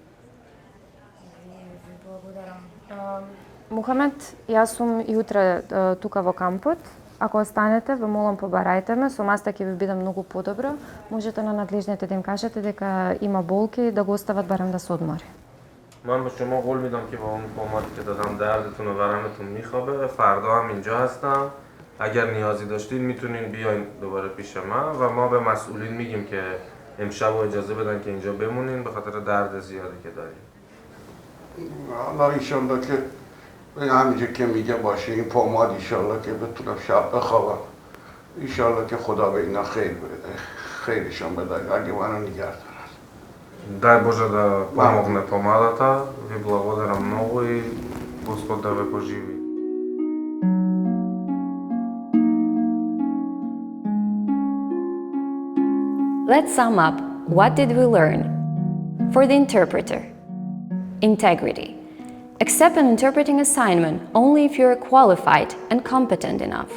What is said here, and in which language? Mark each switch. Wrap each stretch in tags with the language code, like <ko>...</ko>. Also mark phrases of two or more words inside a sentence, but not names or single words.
<mk>Мухамед, јас сум и утре тука во кампот. Ако останете, ве молам побарајте ме, со маста ќе ви биде многу подобро. Можете на надлежните да им кажете дека има болки и да го остават барем да се одмори.</mk> <fa>من به شما قول میدم که با اون فرماتی که دادم دردتون و ورمتون میخوابه. فردا هم اینجا هستم. اگر نیازی داشتین میتونین بیاین دوباره پیش من و ما به مسئولین میگیم که امشب اجازه بدن که اینجا بمونین به خاطر درد زیادی که دارین. حالا ایشالله که همینجا که میگه باشه این پماد ایشالله که بتونم شب بخوابم. ایشالله که خدا به اینا خیر بده. خیرشان بده اگه منو نگه.</fa> <mk>Дай Боже да помогне помадата. Ви благодарам многу и Господ да ве поживи.</mk> <en>Let's sum up. What did we learn? For the interpreter, integrity. Accept an interpreting assignment only if you are qualified and competent enough.</en>